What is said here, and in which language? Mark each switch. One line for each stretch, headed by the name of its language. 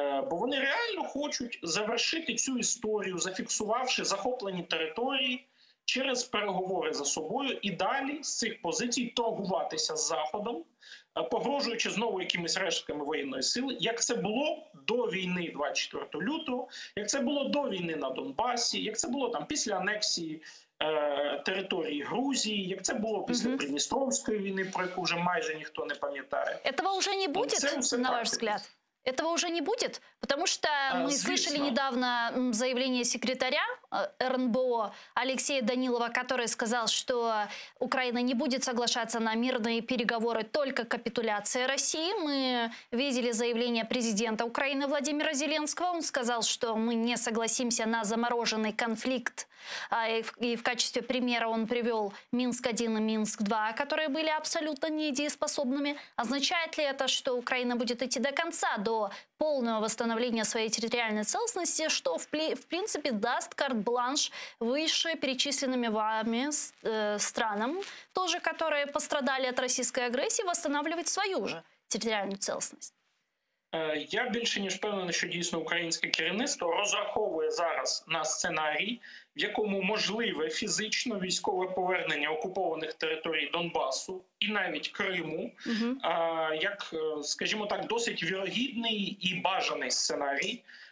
Ukrainian: Бо вони реально хочуть завершити цю історію, зафіксувавши захоплені території через переговори за собою і далі з цих позицій торгуватися з Заходом, погрожуючи знову якимись рештками воєнної сили, як це було до війни 24 лютого, як це було до війни на Донбасі, як це було там після анексії території Грузії, як це було після Придністровської війни, про яку вже майже ніхто не пам'ятає.
Russian: Этого уже не будет, на ваш взгляд? Этого уже не будет? Потому что мы слышали недавно заявление секретаря РНБО Алексея Данилова, который сказал, что Украина не будет соглашаться на мирные переговоры, только капитуляция России. Мы видели заявление президента Украины Владимира Зеленского. Он сказал, что мы не согласимся на замороженный конфликт. И в качестве примера он привел Минск-1 и Минск-2, которые были абсолютно недееспособными. Означает ли это, что Украина будет идти до конца, до полного восстановления своей территориальной целостности, что в принципе даст карт-бланш выше перечисленными вами странам, тоже которые пострадали от российской агрессии, восстанавливать свою же территориальную целостность?
Ukrainian: Я більше ніж впевнений, що дійсно українське керівництво розраховує зараз на сценарій, в якому можливе фізично військове повернення окупованих територій Донбасу і навіть Криму, як, скажімо так, досить вірогідний і бажаний сценарій.